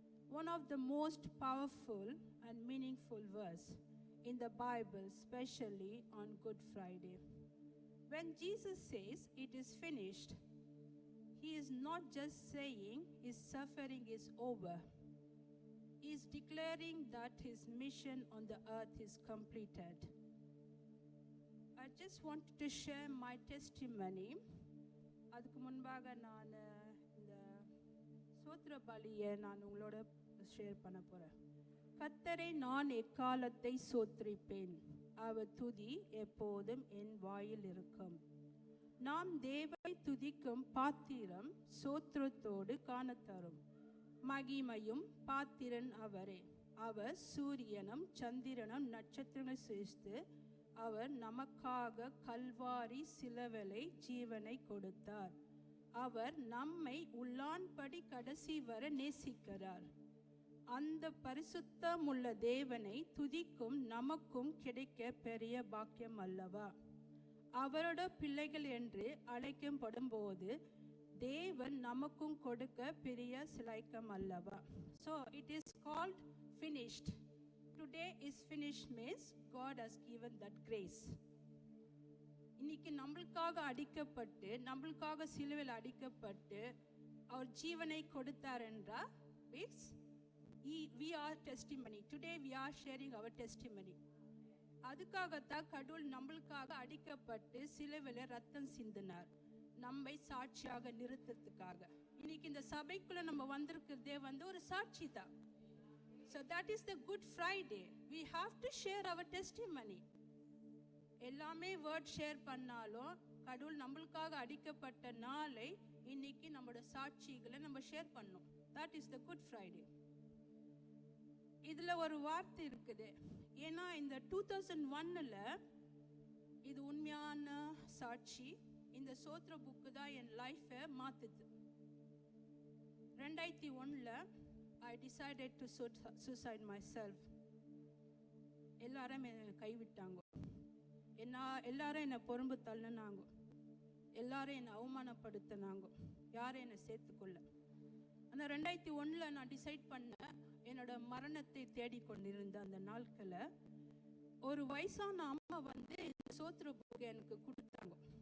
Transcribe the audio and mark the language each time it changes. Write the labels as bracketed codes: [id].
[en] One of the most powerful and meaningful verse in the Bible, especially on Good Friday. When Jesus says, "It is finished," he is not just saying his suffering is over. He is declaring that his mission on the earth is completed. I just wanted to share my testimony. [ta] அதுக்கு முன்பாக நான் இந்த சோத்திர பலியை நான் உங்களோட share பண்ண போகிறேன். கர்த்தரை நான் எக்காலத்தை சோத்திரிப்பேன், அவர் துதி எப்போதும் என் வாயில் இருக்கும். நாம் தேவனை துதிக்கும் பாத்திரம் சோத்திரத்தோடு காணத்தரும். மகிமையும் பாத்திரன் அவரே. அவர் சூரியனும் சந்திரனும் நட்சத்திரங்கள் சிருஷ்டித்து அவர் நமக்காக கல்வாரி சிலுவையிலே ஜீவனை கொடுத்தார். அவர் நம்மை உள்ளான்படி கடைசி வரை நேசிக்கிறார். அந்த பரிசுத்தமுள்ள தேவனை துதிக்கும் நமக்கும் கிடைக்க பெரிய பாக்கியம் அல்லவா? அவரோட பிள்ளைகள் என்று அழைக்கப்படும் போது தேவன் நமக்கும் கொடுக்க பெரிய சிலைக்கம் அல்லவா? [en] So it is called finished. Today is finished means God has given that grace. [ta] இன்னைக்கு நம்மளுக்காக அடிக்கப்பட்டு நம்மளுக்காக சிலுவையில் அடிக்கப்பட்டு அவர் ஜீவனை கொடுத்தார் என்றால் [en] means we are testimony. Today we are sharing our testimony. [ta] அதுக்காகத்தான் கடவுள் நம்மளுக்காக அடிக்கப்பட்டு சிலுவையில் ரத்தம் சிந்தினார், நம்மை சாட்சியாக நிறுத்தத்துக்காக. இன்னைக்கு இந்த சபைக்குள்ள நம்ம வந்திருக்கிறதே ஒரு சாட்சி தான். [en] So that is the Good Friday. We have to share our testimony. [ta] எல்லாமே வேர்ட் ஷேர் பண்ணாலும் கடவுள் நம்மளுக்காக அடிக்கப்பட்ட நாளை இன்னைக்கு நம்மளோட சாட்சிகளை நம்ம ஷேர் பண்ணோம். [en] That is the Good Friday. [ta] இதுல ஒரு வார்த்தை இருக்குது. ஏன்னா இந்த 2001ல இது உண்மையான சாட்சி. இந்த சோத்ர புக்கு தான் என் லைஃபை மாத்துது. [en] 2001ல I decided to suicide myself. [ta] எல்லாரும் என்னை கைவிட்டாங்க, எல்லாரும் என்னை பொறும்பு தள்ளினாங்க, எல்லாரும் என்னை அவமானப்படுத்தினாங்க, யாரும் என்னை சேர்த்துக்கொள்ள. அந்த 2001ல நான் டிசைட் பண்ண என்னோட மரணத்தை தேடிக்கொண்டிருந்த அந்த நாட்களில் ஒரு வயசான அம்மா இந்த சோத்திர புக்கு எனக்கு கொடுத்தாங்க.